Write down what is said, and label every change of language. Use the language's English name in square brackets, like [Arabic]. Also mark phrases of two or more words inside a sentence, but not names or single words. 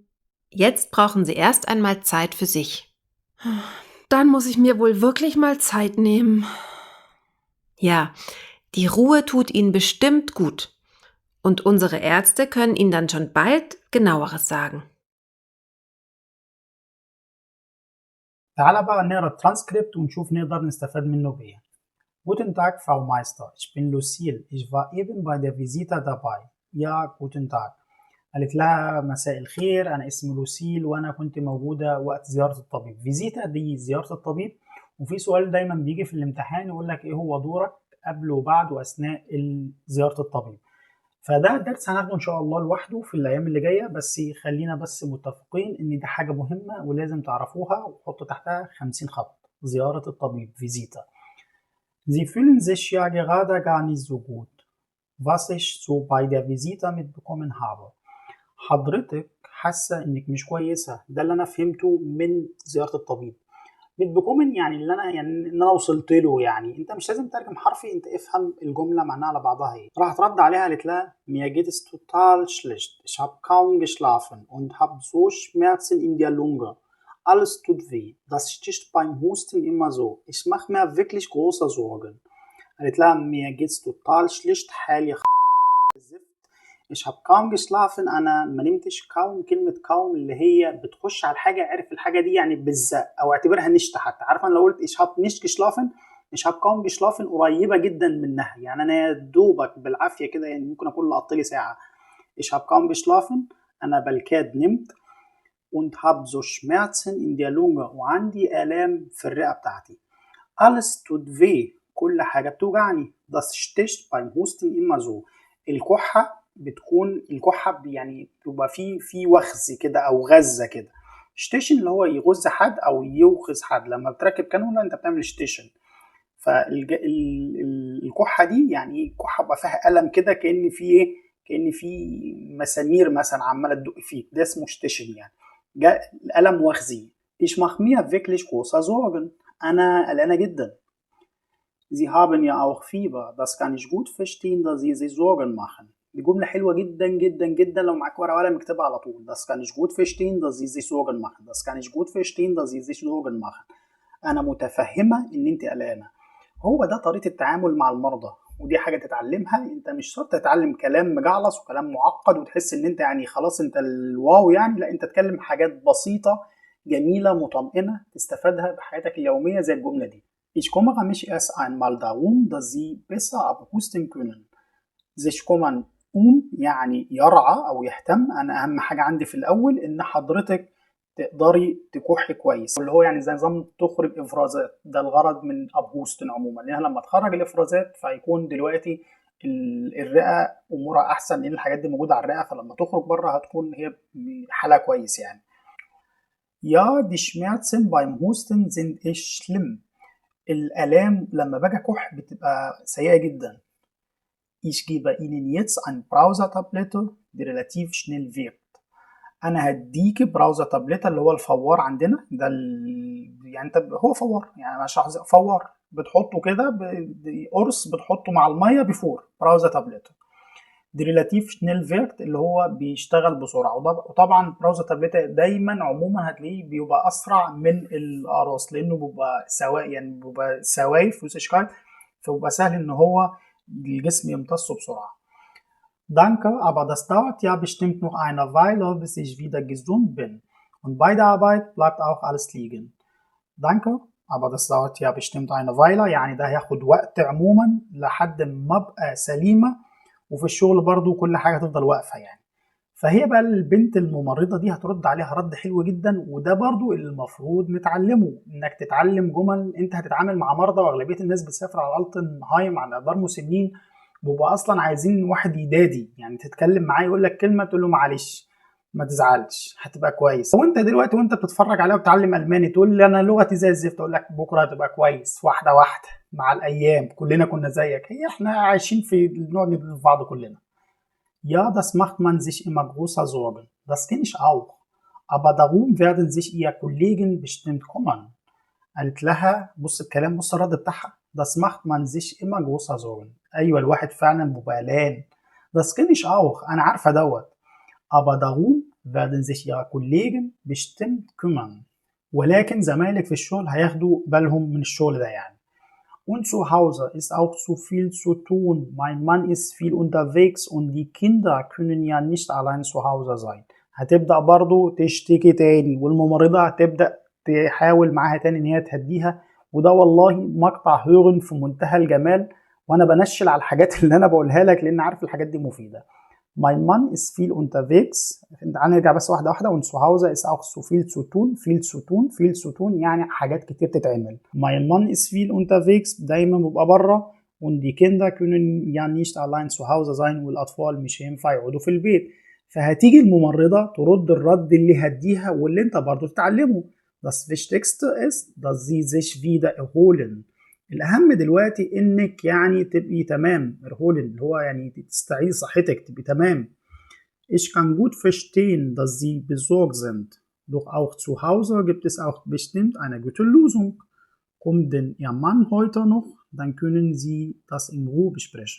[German] Jetzt brauchen Sie erst einmal Zeit für sich. Dann muss ich mir wohl wirklich mal Zeit nehmen. Ja, die Ruhe tut Ihnen bestimmt gut. Und unsere Ärzte können Ihnen dann schon bald genaueres sagen. [Arabic] تعال بقى نقرا الترانسكريبت ونشوف نقدر نستفاد منه بإيه. [German] Guten Tag, Frau Meister. Ich bin Lucille. Ich war eben bei der Visita dabei. Ja, guten Tag. [Arabic] قالت لها مساء الخير، أنا اسمي لوسيل وأنا كنت موجودة وقت زيارة الطبيب. فيزيتا دي زيارة الطبيب، وفي سؤال دايما بيجي في الامتحان يقول لك إيه هو دورك قبل وبعد وأثناء زيارة الطبيب. فده درس هناخده إن شاء الله لوحده في الأيام اللي جاية، بس خلينا بس متفقين إن دي حاجة مهمة ولازم تعرفوها وحطوا تحتها 50 خط. زيارة الطبيب فيزيتا. [German] Sie fühlen sich ja gerade gar nicht so gut, was ich so bei der Visita mitbekommen habe. [Arabic] حضرتك حاسة إنك مش كويسة، ده اللي أنا فهمته من زيارة الطبيب. mitbekommen يعني إن أنا وصلت له، يعني أنت مش لازم ترجم حرفي، أنت افهم الجملة معناها على بعضها إيه. راحت رد عليها قالت لها [German] mir geht es total schlecht, ich habe kaum geschlafen und habe so Schmerzen in der Lunge. Alles tut weh. Das sticht beim Husten immer so. Ich mache mir wirklich große Sorgen. [Arabic] قالت لها [German] mir geht's total schlecht، [Arabic] حالي زفت. [German] Ich habe kaum geschlafen، [Arabic] أنا ما نمتش. kaum، كلمة kaum اللي هي بتخش على الحاجة، عرف الحاجة دي يعني بالزق أو اعتبرها نشت حتى. عارفة أنا لو قلت [German] ich habe nicht geschlafen، ich habe kaum geschlafen [Arabic] قريبة جدا منها، يعني أنا يا دوبك بالعافية كده، يعني ممكن أكون لقطت لي ساعة. [German] ich habe kaum geschlafen، [Arabic] أنا بالكاد نمت. [German] und habe so Schmerzen in der Lunge، [Arabic] وعندي آلام في الرئة بتاعتي. [German] alles tut weh، [Arabic] كل حاجة بتوجعني. [German] das sticht beim Husten immer so. [Arabic] الكحة بتكون يعني بيبقى في وخز كده أو غزة كده. شتيشن اللي هو يغز حد أو يوخز حد، لما بتركب كانولا أنت بتعمل شتيشن. فالكحة دي يعني كحة بقى فيها ألم كده، كأن في مسامير مثلا عمالة تدق فيك، ده اسمه شتيشن يعني. جاء الألم وخزي. [German] ich mache mir wirklich große Sorgen، [Arabic] أنا قلقانة جدا. [German] Sie haben ja auch Fieber، das kann ich gut verstehen dass Sie sich Sorgen machen. [Arabic] دي جملة حلوة جدا جدا جدا، لو معاك ورقة وقلم اكتبها على طول. [German] das kann ich gut verstehen dass Sie sich Sorgen machen. das kann ich gut verstehen dass Sie sich Sorgen machen. [Arabic] أنا متفهمة إن أنت قلقانة. هو ده طريقة التعامل مع المرضى، ودي حاجة تتعلمها. انت مش شرط تتعلم كلام مجعلص وكلام معقد وتحس ان انت يعني خلاص انت الواو يعني، لا، انت تتكلم حاجات بسيطة جميلة مطمئنة تستفادها بحياتك اليومية زي الجملة دي. [German] Ich kümmere mich erst einmal darum dass Sie besser abhusten können. sich kümmern [Arabic] يعني يرعى او يهتم. انا اهم حاجة عندي في الاول ان حضرتك تقدري تكحي كويس، اللي هو يعني زي نظام تخرج افرازات. ده الغرض من ابهوستن عموما، لانها لما تخرج الافرازات فيكون دلوقتي الرئه امورها احسن، لان الحاجات دي موجوده على الرئه، فلما تخرج بره هتكون هي حالها كويس يعني. Ja, die Schmerzen beim Husten sind echt schlimm. الالام لما باجي اكح بتبقى سيئه جدا. Ich gebe Ihnen jetzt ein Brauser-Tablette die relativ schnell wirkt. انا هديك [German] Brause Tablette [Arabic] اللي هو الفوار عندنا ده يعني انت هو فوار، يعني مش فوار بتحطه كده قرص بتحطه مع الميه بيفور. [German] Brause Tablette [Arabic] دي [German] relativ schnell wirkt [Arabic] اللي هو بيشتغل بسرعه. وطبعا [German] Brause Tablette [Arabic] دايما عموما هتلاقيه بيبقى اسرع من القراص، لانه بيبقى سوايف وسشكايت، فبيبقى سهل ان هو الجسم يمتصه بسرعه. [German] Danke, aber das dauert ja bestimmt noch eine Weile, bis ich wieder gesund bin. Und bei der Arbeit bleibt auch alles liegen. Danke, aber das dauert ja bestimmt eine Weile، [Arabic] يعني ده هياخد وقت عموما لحد ما ابقى سليمة، وفي الشغل برضو كل حاجة تفضل واقفة يعني. فهي بقى البنت الممرضة دي هترد عليها رد حلو جدا، وده برضو اللي المفروض نتعلمه، انك تتعلم جمل. انت هتتعامل مع مرضى، واغلبية الناس بتسافر على التنهايم على دار مسنين بيبقى اصلا عايزين واحد يدادي، يعني تتكلم معاه يقول لك كلمه تقول له معلش ما تزعلش هتبقى كويس. وانت دلوقتي وانت بتتفرج عليها وبتتعلم الماني تقول لي انا لغتي زي الزفت، اقول لك بكره هتبقى كويس، واحده واحده مع الايام. كلنا كنا زيك، احنا عايشين في نوع من بعض كلنا. [German] Ja, das macht man sich immer großer Sorgen. Das kenne ich auch. Aber darum werden sich ihr Kollegen bestimmt kümmern. [Arabic] قالت لها بص الكلام، بص الرد بتاعها. [German] Das macht man sich immer großer Sorgen. [Arabic] أيوة الواحد فعلا بيبقى قلقان. [German] Das kenne ich auch. [Arabic] أنا عارفة دوت. [German] Aber darum werden sich ihre Kollegen bestimmt kümmern. [Arabic] ولكن زمايلك في الشغل هياخدوا بالهم من الشغل ده يعني. [German] Und zu Hause ist auch zu viel zu tun. Mein Mann ist viel unterwegs und die Kinder können ja nicht allein zu Hause sein. [Arabic] هتبدأ برضو تشتكي تاني، والممرضة هتبدأ تحاول معاها تاني ان هي تهديها. وده والله مقطع هيرن في منتهى الجمال، وانا بنشل على الحاجات اللي انا بقولها لك لان عارف الحاجات دي مفيدة. [German] Mein Mann ist viel unterwegs. [Arabic] هنرجع بس واحدة واحدة. [German] Und zu Hause ist auch so viel zu tun. viel zu tun viel zu tun [Arabic] يعني حاجات كتير تتعمل. [German] Mein Mann ist viel unterwegs. [Arabic] دايما ببقى بره. [German] Und die Kinder können ja nicht allein zu Hause sein. [Arabic] والأطفال مش هينفع يقعدوا في البيت. فهتيجي الممرضة ترد الرد اللي هديها واللي انت برضو تتعلمه. [German] Das Wichtigste ist, dass sie sich wieder erholen. [Arabic] الأهم دلوقتي إنك يعني تبقي تمام. erholen اللي هو يعني تستعيد صحتك، تبقي تمام. [German] Ich kann gut verstehen, dass sie besorgt sind. Doch auch zu Hause gibt es auch bestimmt eine gute Lösung. Kommt denn Ihr Mann heute noch? Dann können Sie das in Ruhe besprechen.